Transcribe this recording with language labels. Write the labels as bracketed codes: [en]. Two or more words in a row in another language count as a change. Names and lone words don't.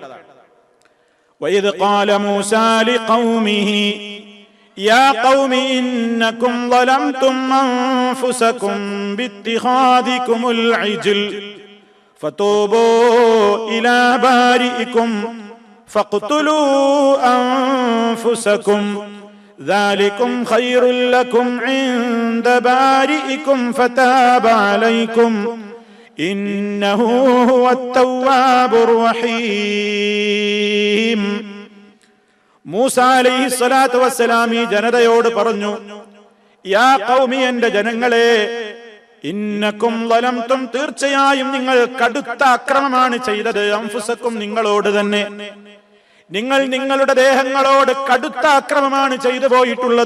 [ar] وإذ قال موسى لقومه يا قومي إنكم ظلمتم أنفسكم باتخاذكم العجل فتوبوا إلى بارئكم فاقتلوا أنفسكم ذلكم خير لكم عند بارئكم فتاب عليكم إنه هو التواب الرحيم. [ml] മൂസ [ar] عليه الصلاة والسلام [ml] ഈ ജനതയോട് പറഞ്ഞു, [ar] يا قومي, [ml] എന്റെ ജനങ്ങളെ, [ar] إنكم ظلمتم, [ml] തീർച്ചയായും നിങ്ങൾ കടുത്ത അക്രമമാണ് ചെയ്തത്, അൻഫുസകും, നിങ്ങളോട് തന്നെ. നിങ്ങൾ നിങ്ങളുടെ ദേഹങ്ങളോട് കടുത്ത അക്രമമാണ് ചെയ്തു പോയിട്ടുള്ളത്.